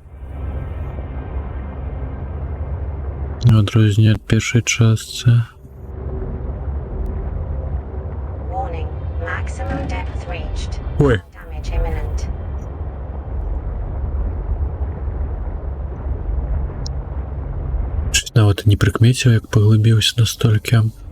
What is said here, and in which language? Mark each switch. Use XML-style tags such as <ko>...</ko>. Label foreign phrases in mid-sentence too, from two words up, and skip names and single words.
<be>У адрозненне ад першай частцы.</be> <en>Warning, maximum depth reached. Ой. Damage imminent.</en> <be>Чуть нават і не прыкмеціў, як паглыбіўся настолькі.</be>